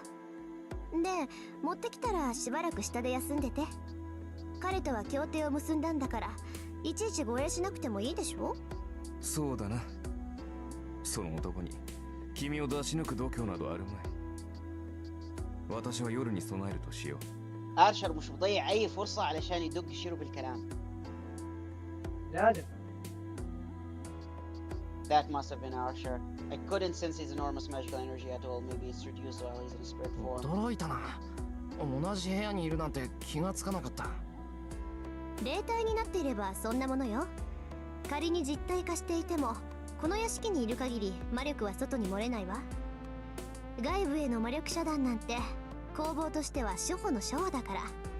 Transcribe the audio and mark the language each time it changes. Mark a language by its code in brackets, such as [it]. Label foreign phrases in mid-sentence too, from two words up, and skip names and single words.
[ja] で、持ってきたらしばらく下で休んでて。彼とは協定を結んだんだから、いちいち護衛しなくてもいいでしょ。そうだな。その男に君を出し抜く度胸などあるまい。私は夜に備えるとしよう。 [ar] أرشر مش مضيع أي فرصة علشان يدق شيرو بالكلام. لازم. [en] That must have been Archer. I couldn't sense his enormous magical energy at all. Maybe it's reduced while he's in spirit form. [ja] 驚いたな。同じ部屋にいるなんて気がつかなかった。霊体になっていればそんなものよ。仮に実体化していても、この屋敷にいる限り魔力は外に漏れないわ。外部への魔力遮断なんて攻防としては初歩の初歩だから。